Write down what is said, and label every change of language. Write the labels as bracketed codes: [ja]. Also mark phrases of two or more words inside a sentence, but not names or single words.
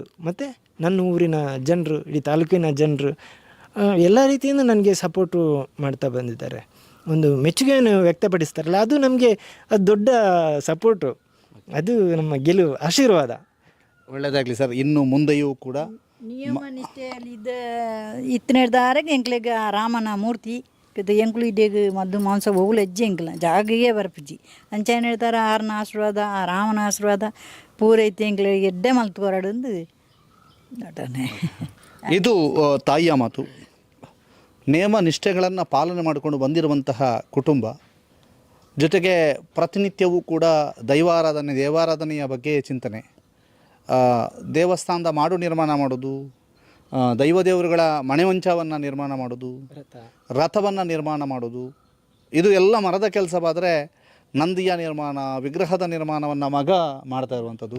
[kn] ಮತ್ತು ನನ್ನ ಊರಿನ ಜನರು, ಇಡೀ ತಾಲೂಕಿನ ಜನರು ಎಲ್ಲ ರೀತಿಯಿಂದ ನನಗೆ ಸಪೋರ್ಟು ಮಾಡ್ತಾ ಬಂದಿದ್ದಾರೆ. ಒಂದು ಮೆಚ್ಚುಗೆಯನ್ನು ವ್ಯಕ್ತಪಡಿಸ್ತಾರಲ್ಲ, ಅದು ನಮಗೆ ಅದು ದೊಡ್ಡ ಸಪೋರ್ಟು. ಅದು ನಮ್ಮ ಗೆಲುವು, ಆಶೀರ್ವಾದ. ಒಳ್ಳೆಯದಾಗಲಿ ಸರ್. ಇನ್ನು ಮುಂದೆಯೂ ಕೂಡ [tcy] ನಿಯಮ ನಿಷ್ಠೆಯಲ್ಲಿ ಇತ್ತಿನದಾರಗೆ ಎಂಕ್ಲೆಗೆ ರಾಮನ ಮೂರ್ತಿ ಎಂಕ್ಲು ಇಡೇಗೆ ಮದ್ದು ಮಾಂಸ ಹೋಗ್ಲು ಹೆಜ್ಜೆ ಎಂಕ್ಲ ಜಾಗಿಗೆ ಬರ್ಪಿಜಿ ಅಂಚೇನು ಹೇಳ್ತಾರೆ, ಆರನ ಆಶೀರ್ವಾದ, ಆ ರಾಮನ ಆಶೀರ್ವಾದ ಪೂರೈತಿ ಎಂಕ್ಲಿಗೆ ಎಡ್ಡೆ ಮಲ್ತ್ಕೊರಡಂದು ನಟನೆ. [kn] ಇದು ತಾಯಿಯ ಮಾತು. ನಿಯಮ ನಿಷ್ಠೆಗಳನ್ನು ಪಾಲನೆ ಮಾಡಿಕೊಂಡು ಬಂದಿರುವಂತಹ ಕುಟುಂಬ, ಜೊತೆಗೆ ಪ್ರತಿನಿತ್ಯವೂ ಕೂಡ ದೇವಾರಾಧನೆಯ ಬಗ್ಗೆ ಚಿಂತನೆ, ದೇವಸ್ಥಾನದ ಮಾಡು ನಿರ್ಮಾಣ ಮಾಡೋದು, ದೈವದೇವರುಗಳ ಮಣೆವಂಚವನ್ನು ನಿರ್ಮಾಣ ಮಾಡೋದು, ರಥವನ್ನು ನಿರ್ಮಾಣ ಮಾಡೋದು, ಇದು ಎಲ್ಲ ಮರದ ಕೆಲಸವಾದರೆ ನಂದಿಯ ನಿರ್ಮಾಣ, ವಿಗ್ರಹದ ನಿರ್ಮಾಣವನ್ನು ಮಗ ಮಾಡ್ತಾ ಇರುವಂಥದ್ದು.